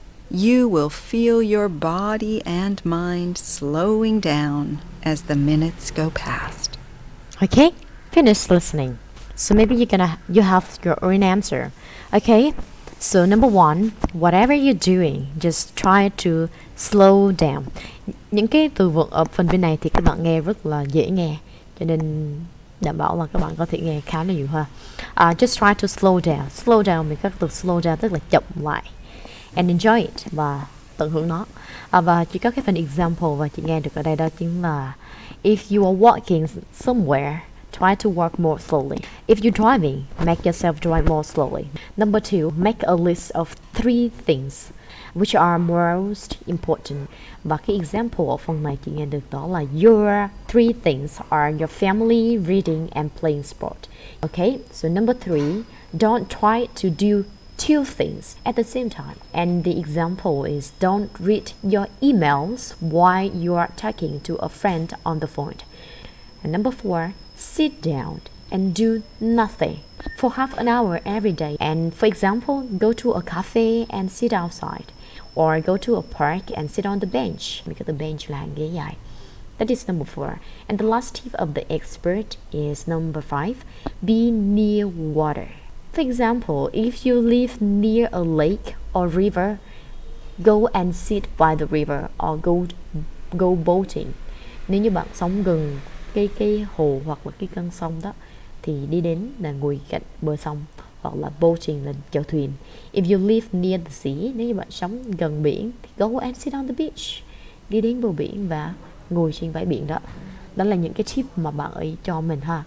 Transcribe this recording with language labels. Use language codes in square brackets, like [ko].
[en] You will feel your body and mind slowing down as the minutes go past. Okay, finish listening. So maybe you have your own answer. Okay, so number 1, whatever you're doing, just try to slow down. [vi] Những cái từ vựng ở phần bên này thì các bạn nghe rất là dễ nghe, cho nên đảm bảo là các bạn có thể nghe khá là nhiều ha. [en] Just try to slow down. Slow down, [vi] mình các từ [en] slow down [vi] tức là chậm lại. [en] And enjoy it, [vi] và tận hưởng nó. Và chỉ có cái phần example và chị nghe được ở đây đó chính là [en] if you are walking somewhere, try to walk more slowly. If you're driving, make yourself drive more slowly. Number 2, make a list of 3 things which are most important. [vi] Và cái example ở phần này chị nghe được đó là [en] your 3 things are your family, reading and playing sport. Okay, so number 3, don't try to do 2 things at the same time. And the example is don't read your emails while you are talking to a friend on the phone. And number 4, sit down and do nothing for half an hour every day. And for example, go to a cafe and sit outside, or go to a park and sit on the bench, because the bench [vi] là ghế dài. [en] That is number 4. And the last tip of the expert is number 5, be near water. For example, if you live near a lake or river, go and sit by the river or go boating. [vi] Nếu như bạn sống gần cái hồ hoặc là cái con sông đó thì đi đến là ngồi cạnh bờ sông, hoặc là boating là chèo thuyền. [en] If you live near the sea, [vi] nếu như bạn sống gần biển thì [en] go and sit on the beach. [vi] Đi đến bờ biển và ngồi trên bãi biển đó. Đó là những cái tip mà bạn ấy cho mình ha.